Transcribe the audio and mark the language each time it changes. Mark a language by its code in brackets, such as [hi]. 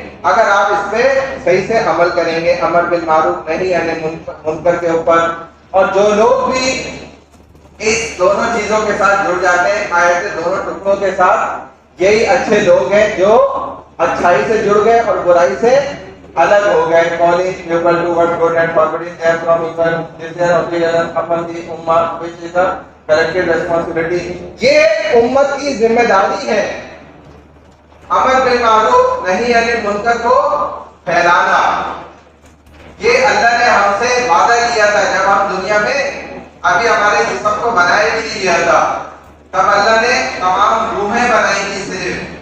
[ur] اگر آپ اس پہ صحیح سے عمل کریں گے، امر بالمعروف نہیں یعنی منکر کے اوپر. اور جو لوگ بھی اس دونوں چیزوں کے ساتھ جڑ جاتے ہیں، آیت کے دونوں ٹکڑوں کے ساتھ، یہی اچھے لوگ ہیں جو اچھائی سے جڑ گئے اور برائی سے الگ ہو گئے. [en] calling people towards good and forbidding them from evil, this is obligation upon the ummah which is a collective responsibility. [ur] یہ امت کی ذمہ داری ہے امر بالمعروف نہیں یعنی منکر کو پھیلانا. یہ اللہ نے ہم سے وعدہ کیا تھا جب ہم دنیا میں ابھی ہمارے جسم کو بنائے بھی نہیں لیا تھا، تب اللہ نے تمام روحیں بنائی تھی صرف.